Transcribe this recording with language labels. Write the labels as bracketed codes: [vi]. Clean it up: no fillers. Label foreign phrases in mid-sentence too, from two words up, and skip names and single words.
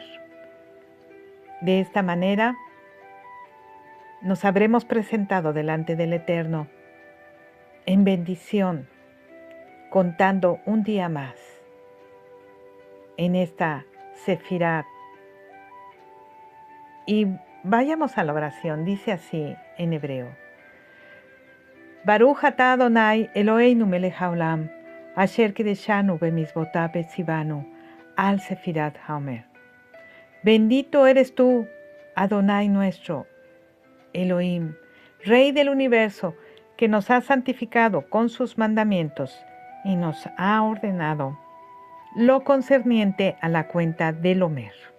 [es] De esta manera nos habremos presentado delante del Eterno en bendición, contando un día más en esta Sefirat. Y vayamos a la oración, dice así en hebreo. [he] ברוך אתה אדוני אלוהינו מלך העולם אשר קידשנו במצוותיו וציוונו על ספירת העומר. [es] Bendito eres tú, Adonai nuestro, Elohim, Rey del universo, que nos ha santificado con sus mandamientos y nos ha ordenado lo concerniente a la cuenta del Omer.